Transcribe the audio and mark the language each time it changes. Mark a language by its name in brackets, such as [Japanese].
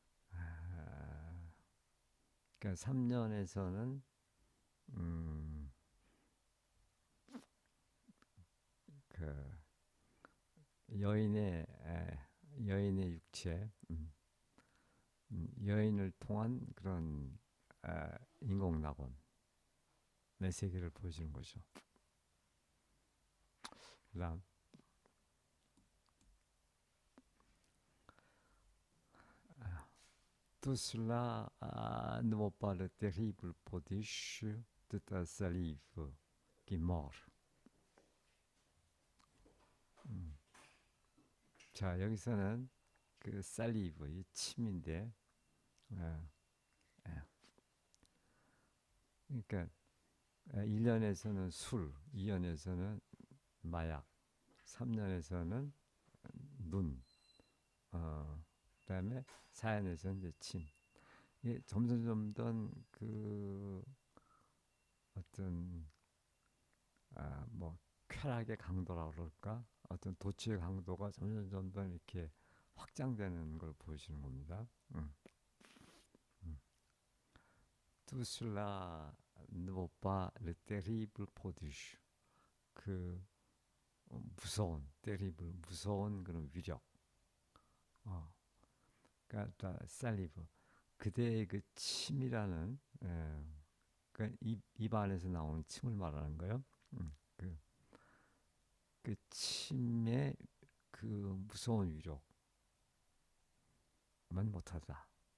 [Korean] 아, 그러니까 3년에서는 음, 그 여인의 여인의 육체, 여인을 통한 그런 인공낙원 내 세계를 보여주는 거죠. [French] 그다음 tout cela ne vaut pas le terrible prodige de ta salive qui mord. 음. [Korean] 자 여기서는 그 살리브 이 침인데, 예, 예. 그러니까 1년에서는 술, 2년에서는 마약, 3년에서는 눈, 그다음에 4년에서는 이제 침. 이게 점점 그 어떤 뭐 쾌락의 강도라 그럴까? 어떤 도취의 강도가 점점 이렇게 확장되는 걸 보여주는 겁니다. [French] Tout cela ne vaut pas le terrible prodige. [Korean] 그 무서운, terrible, 무서운 그런 위력. 어, 그러니까 살리브. 그대의 그 침이라는, 그러니까 입 안에서 나오는 침을 말하는 거예요. 그, 그 침의 그 무서운 위력만 못하다.